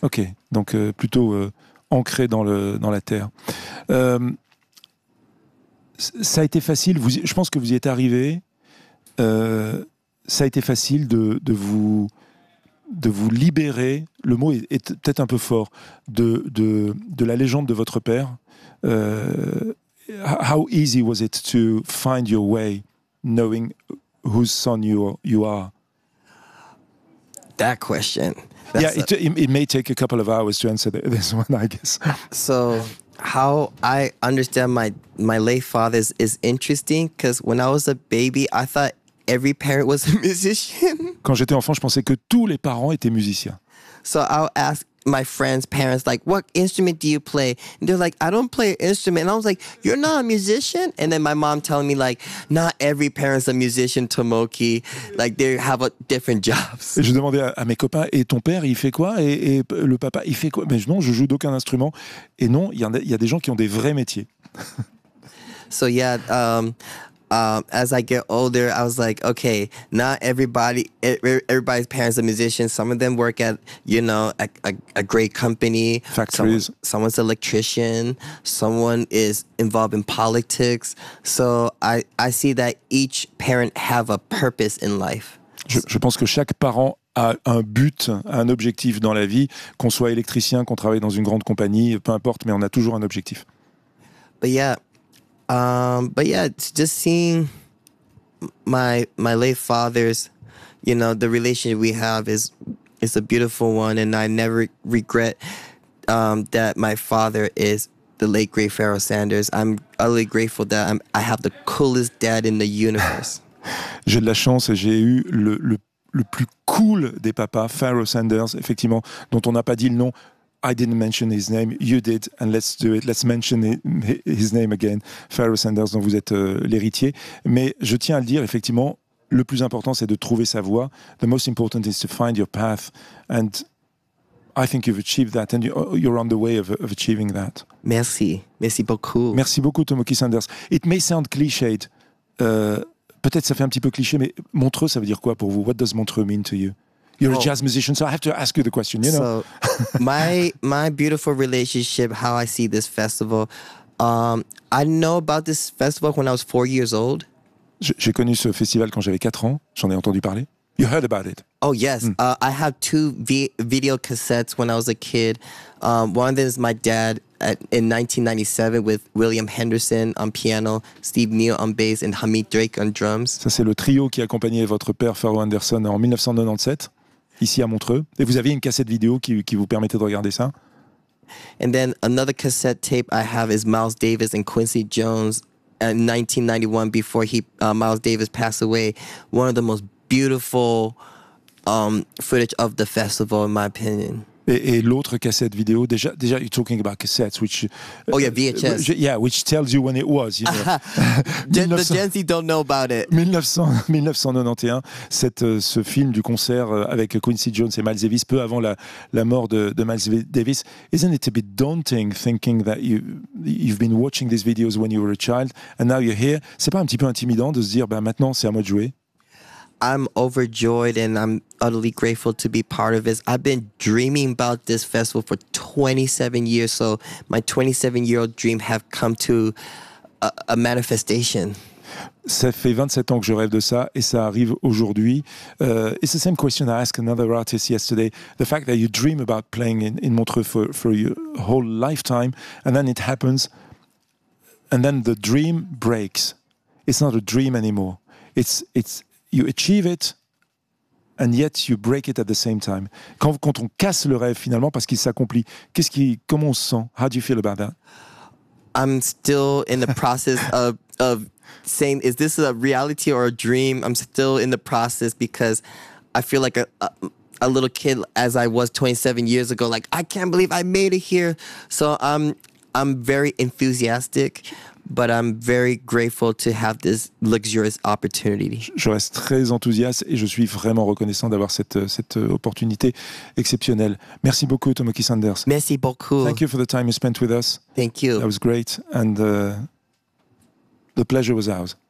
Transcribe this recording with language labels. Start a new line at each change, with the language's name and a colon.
French: Okay, donc plutôt ancré dans la terre. Ça a été facile. Je pense que vous y êtes arrivé. Ça a été facile de vous libérer. Le mot est peut-être un peu fort de la légende de votre père.
English: How easy was it to find your way, knowing whose son you are? That question. It may take a couple of hours to answer this one, I guess. So how I understand my late father is interesting because when I was a baby, I thought every parent was a musician.
French: Quand j'étais enfant, je pensais que tous les parents étaient musiciens.
English: So I'll ask my friends' parents, like, what instrument do you play? And they're like, I don't play an instrument. And I was like, you're not a musician? And then my mom telling me, like, not every parent's a musician, Tomoki. Like, they have different jobs.
French: Et je demandais à mes copains, et ton père, il fait quoi? Et le papa, il fait quoi? Mais non, je joue d'aucun instrument. Et non, il y a des gens qui ont des vrais métiers.
English: So yeah, as I get older, I was like, okay, not everybody's parents are musicians. Some of them work at, you know, a great company. Factories. Someone's an electrician. Someone is involved in politics. So I see that each parent have a purpose in life.
French: Je pense que chaque parent a un but, un objectif dans la vie, qu'on soit électricien, qu'on travaille dans une grande compagnie, peu importe, mais on a toujours un objectif.
English: But yeah. But yeah, just seeing my late father's, you know, the relationship we have is a beautiful one, and I never regret that my father is the late great Pharoah Sanders. I'm utterly grateful that I have the coolest dad in the universe.
French: J'ai de la chance, j'ai eu le plus cool des papas, Pharoah Sanders, effectivement, dont on n'a pas dit le nom.
English: I didn't mention his name, you did, and let's do it, let's mention his name again, Pharoah Sanders,
French: dont vous êtes l'héritier. Mais je tiens à le dire, effectivement, le plus important, c'est de trouver sa voie.
English: The most important is to find your path, and I think you've achieved that, and you're on the way of achieving that.
French: Merci, merci beaucoup. Merci beaucoup, Tomoki Sanders.
English: It may sound cliched,
French: peut-être ça fait un petit peu cliché, mais Montreux, ça veut dire quoi pour vous?
English: What does Montreux mean to you? You're a jazz musician, so I have to ask you the question, you know. So, my beautiful relationship, how I see this festival. I know about this festival when I was 4 years old.
French: J'ai connu ce festival quand j'avais 4 ans. J'en ai entendu parler.
English: You heard about it. Oh, yes. Mm. I have two video cassettes when I was a kid. One of them is my dad in 1997 with William Henderson on piano, Steve Neal on bass, and Hamid Drake on drums.
French: Ça, c'est le trio qui accompagnait votre père, Pharoah Anderson, en 1997. ici à Montreux. Et vous aviez une cassette vidéo qui vous permettait de regarder ça.
English: And then another cassette tape I have is Miles Davis and Quincy Jones in 1991 before Miles Davis passed away. One of the most beautiful footage of the festival, in my opinion.
French: Et l'autre cassette vidéo, déjà,
English: you're talking about cassettes, which... Oh yeah, VHS. Which tells you when it was, you know. The Gen Z don't know about it.
French: 1991, ce film du concert avec Quincy Jones et Miles Davis, peu avant la mort de Miles Davis.
English: Isn't it a bit daunting thinking that you've been watching these videos when you were a child, and now you're here?
French: C'est pas un petit peu intimidant de se dire, ben maintenant c'est à moi de jouer?
English: I'm overjoyed and I'm utterly grateful to be part of this. I've been dreaming about this festival for 27 years, so my 27-year-old dream have come to a manifestation.
French: Ça fait 27 ans que je rêve de ça et ça arrive aujourd'hui.
English: It's the same question I asked another artist yesterday. The fact that you dream about playing in Montreux for your whole lifetime and then it happens and then the dream breaks. It's not a dream anymore. It's You achieve it, and yet you break it at the same time.
French: Quand on casse le rêve finalement parce qu'il s'accomplit, comment on se sent?
English: How do you feel about that? I'm still in the process of saying, is this a reality or a dream? I'm still in the process because I feel like a little kid as I was 27 years ago. Like, I can't believe I made it here. So I'm very enthusiastic. But I'm very grateful to have this luxurious opportunity.
French: Je reste très enthousiaste et je suis vraiment reconnaissant d'avoir cette opportunité exceptionnelle. Merci beaucoup, Tomoki Sanders. Merci beaucoup.
English: Thank you for the time you spent with us. Thank you. That was great. And the pleasure was ours.